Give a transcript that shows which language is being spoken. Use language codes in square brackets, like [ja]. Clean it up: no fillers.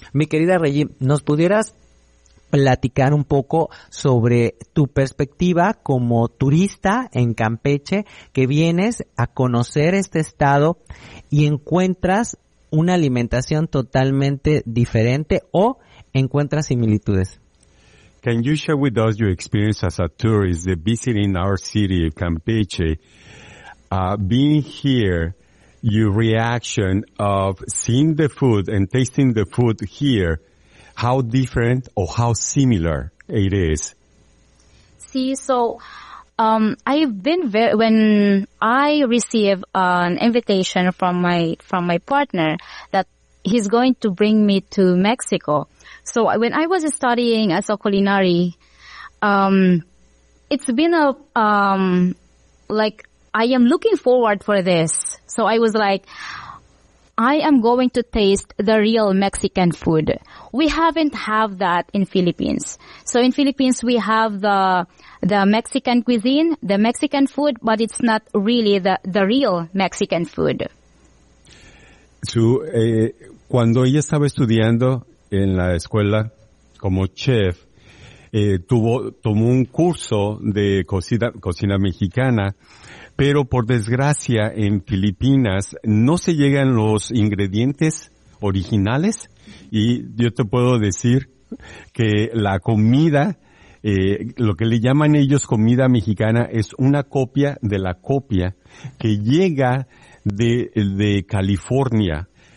[es] Mi querida Regina, ¿nos pudieras platicar un poco sobre tu perspectiva como turista en Campeche, que vienes a conocer este estado y encuentras una alimentación totalmente diferente o encuentra similitudes? [en] Can you share with us your experience as a tourist visiting our city, Campeche? Being here, your reaction of seeing the food and tasting the food here, how different or how similar it is? See, so when I receive an invitation from my partner that he's going to bring me to Mexico. So when I was studying as a culinary, it's been I am looking forward for this. So I was like, I am going to taste the real Mexican food. We haven't have that in Philippines. So in Philippines, we have the Mexican cuisine, the Mexican food, but it's not really the real Mexican food. [es] So, cuando ella estaba estudiando en la escuela como chef, tomó un curso de cocina mexicana. Pero por desgracia en Filipinas no se llegan los ingredientes originales, y yo te puedo decir que la comida, lo que le llaman ellos comida mexicana, es una copia de la copia que llega de California.